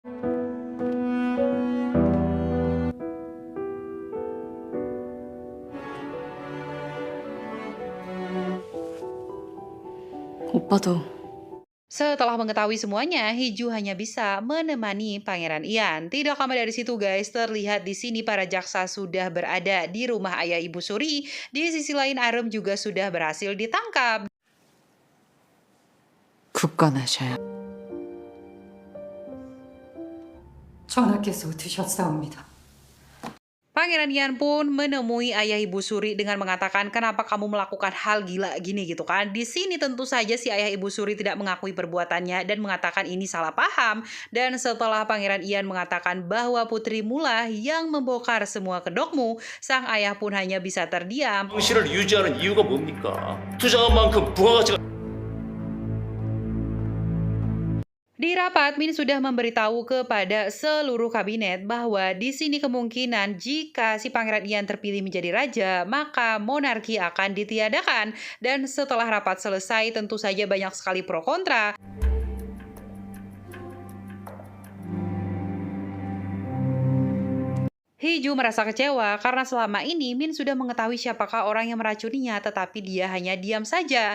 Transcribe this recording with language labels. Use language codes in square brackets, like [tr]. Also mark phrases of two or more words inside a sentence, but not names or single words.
[ko] 오빠도 [id] Setelah mengetahui semuanya, Hiju hanya bisa menemani Pangeran Ian. Tidak lama dari situ guys, terlihat di sini para jaksa sudah berada di rumah ayah Ibu Suri. Di sisi lain Arem juga sudah berhasil ditangkap. [ko] 굳건하셔야. 전하께서 드셨사옵니다. [id] Pangeran Ian pun menemui ayah Ibu Suri dengan mengatakan kenapa kamu melakukan hal gila gini gitu kan. Di sini tentu saja si ayah Ibu Suri tidak mengakui perbuatannya dan mengatakan ini salah paham. Dan setelah Pangeran Ian mengatakan bahwa putrimu lah yang membongkar semua kedokmu, sang ayah pun hanya bisa terdiam. [ko] 당신을 유지하는 이유가 뭡니까? 투자한 만큼 부가가치가 [id] Di rapat, Min sudah memberitahu kepada seluruh kabinet bahwa di sini kemungkinan jika si Pangeran Ian terpilih menjadi raja, maka monarki akan ditiadakan. Dan setelah rapat selesai, tentu saja banyak sekali pro kontra. Hiju merasa kecewa karena selama ini Min sudah mengetahui siapakah orang yang meracuninya, tetapi dia hanya diam saja.